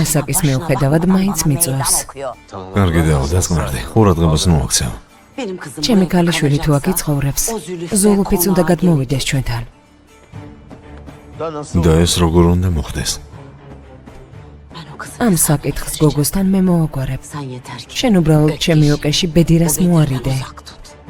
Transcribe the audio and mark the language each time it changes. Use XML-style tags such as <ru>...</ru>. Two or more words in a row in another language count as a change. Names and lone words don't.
<ka>ასაკის</ka> <tr>başına</tr> <ka>მიუხედავად</ka> <tr>bakmadan</tr> <ka>მაინც</ka> <tr>bana</tr> <ka>მიწვევს.</ka> <tr>meydan okuyor.</tr> <ka>კარგი დაო, დასმარდი. ყურადღებას მოაქცევ.</ka> <tr>Benim kızım</tr> <ka>ჩემი</ka> <tr>bu evde</tr> <ka>ქალიშვილი თუ აქ</ka> <tr>kalacaksa,</tr> <ka>იცხოვრებს,</ka> <tr>o Zülüf'e</tr> <ka>ზულუფიც უნდა</ka> <tr>konağa</tr> <ka>გადმოვიდეს ჩვენთან.</ka> <tr>Da nasıl?</tr> <ka>და ეს როგორ უნდა მოხდეს?</ka> <tr>Ben o kızı</tr> <ka>ამ</ka> <tr>hesabına</tr> <ka>საკითხს</ka> <tr>vereceğim.</tr> <ka>გოგოსთან მე მოვაგვარებ.</ka> <tr>Sen yeter ki</tr> <ka>შენ უბრალოდ ჩემი ოკეში ბედირას</ka> <tr>o bedinden</tr> <ka>მოარიდე.</ka> <tr>uzak tut.</tr>